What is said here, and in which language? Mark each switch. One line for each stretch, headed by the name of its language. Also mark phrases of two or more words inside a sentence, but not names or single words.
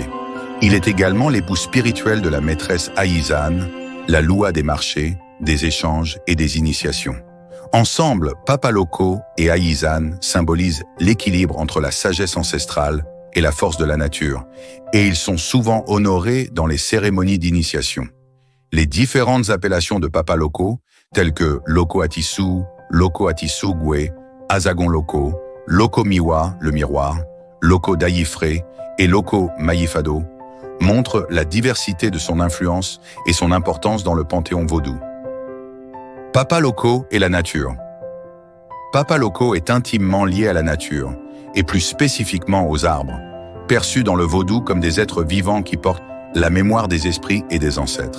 French: Il est également l'époux spirituel de la maîtresse Aïzane, la Loa des marchés, des échanges et des initiations. Ensemble, Papa Loco et Aïzane symbolisent l'équilibre entre la sagesse ancestrale et la force de la nature, et ils sont souvent honorés dans les cérémonies d'initiation. Les différentes appellations de Papa Loco, telles que Loco Atisu, Loco Atisugwe, Azagon Loco, Loco Miwa, le miroir, Loco Daïfré et Loco Maïfado, montrent la diversité de son influence et son importance dans le panthéon vaudou. Papa Loco et la nature. Papa Loco est intimement lié à la nature, et plus spécifiquement aux arbres, perçus dans le vaudou comme des êtres vivants qui portent la mémoire des esprits et des ancêtres.